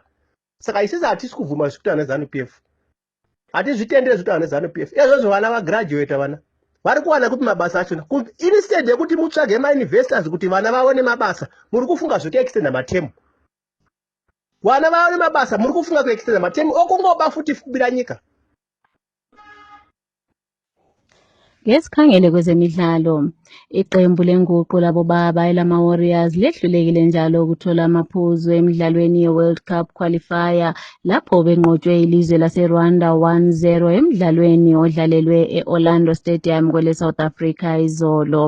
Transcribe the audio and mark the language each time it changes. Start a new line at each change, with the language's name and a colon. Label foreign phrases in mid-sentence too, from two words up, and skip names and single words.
Shona: Saka isisi hatisi kubvuma zvikuitwa neZANU-PF, hatizvitendere zvikuitwa neZANU-PF. Izvozvo vana vagraduate vana vari kuwana kupi mabasa achona. Instead yekuti mutsvage mainvestors kuti vana vaone mabasa, muri kufunga zvekuextenda matemu. Vana vaone mabasa muri kufunga kuextenda matemu okungoba futi kubira nyika.
North Ndebele: Ngesikhangele kwezemidlalo, iqembu lenguqu labo baba elama-Warriors lehlulekile njalo ukuthola amaphuzu emidlalweni ye-World Cup qualifier lapho benqotshwe ilizwe laseRwanda 1-0 emidlalweni odlalelwe e-Orlando Stadium kwele South Africa izolo.